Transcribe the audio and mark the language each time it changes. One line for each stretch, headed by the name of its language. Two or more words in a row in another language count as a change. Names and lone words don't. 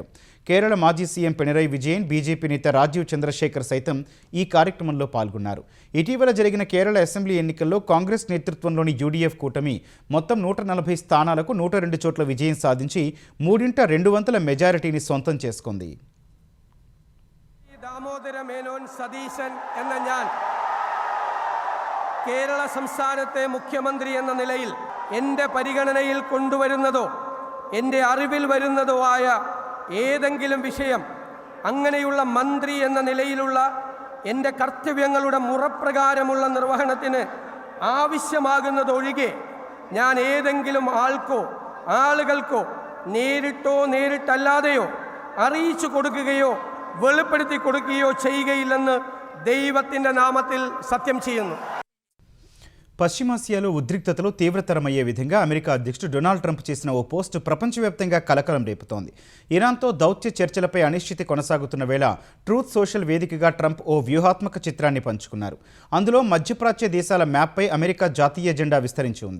Telugu: కేరళ మాజీ సీఎం పినరయి విజయన్, బీజేపీ నేత రాజీవ్ చంద్రశేఖర్ సైతం ఈ కార్యక్రమంలో పాల్గొన్నారు. ఇటీవల జరిగిన కేరళ అసెంబ్లీ ఎన్నికల్లో కాంగ్రెస్ నేతృత్వంలోని యూడీఎఫ్ కూటమి మొత్తం 140 స్థానాలకు 102 చోట్ల విజయం సాధించి 3/2 మెజారిటీని సొంతం చేసుకుంది.
Malayalam: ദാമോദര മേനോൻ സതീശൻ എന്ന ഞാൻ കേരള സംസ്ഥാനത്തെ മുഖ്യമന്ത്രി എന്ന നിലയിൽ എൻ്റെ പരിഗണനയിൽ കൊണ്ടുവരുന്നതോ എൻ്റെ അറിവിൽ വരുന്നതോ ആയ ഏതെങ്കിലും വിഷയം അങ്ങനെയുള്ള മന്ത്രി എന്ന നിലയിലുള്ള എൻ്റെ കർത്തവ്യങ്ങളുടെ മുറപ്രകാരമുള്ള നിർവഹണത്തിന് ആവശ്യമാകുന്നതൊഴികെ ഞാൻ ഏതെങ്കിലും ആളുകൾക്കോ നേരിട്ടോ നേരിട്ടല്ലാതെയോ അറിയിച്ചു കൊടുക്കുകയോ വെളിപ്പെടുത്തി കൊടുക്കുകയോ ചെയ്യുകയില്ലെന്ന് ദൈവത്തിൻ്റെ നാമത്തിൽ സത്യം ചെയ്യുന്നു.
Telugu: పశ్చిమాసియాలో ఉద్రిక్తతలు తీవ్రతరమయ్యే విధంగా అమెరికా అధ్యక్షుడు డొనాల్డ్ ట్రంప్ చేసిన ఓ పోస్టు ప్రపంచవ్యాప్తంగా కలకలం రేపుతోంది. ఇరాన్తో దౌత్య చర్చలపై అనిశ్చితి కొనసాగుతున్న వేళ ట్రూత్ సోషల్ వేదికగా ట్రంప్ ఓ వ్యూహాత్మక చిత్రాన్ని పంచుకున్నారు. అందులో మధ్యప్రాచ్య దేశాల మ్యాప్పై అమెరికా జాతీయ జెండా విస్తరించి ఉంది.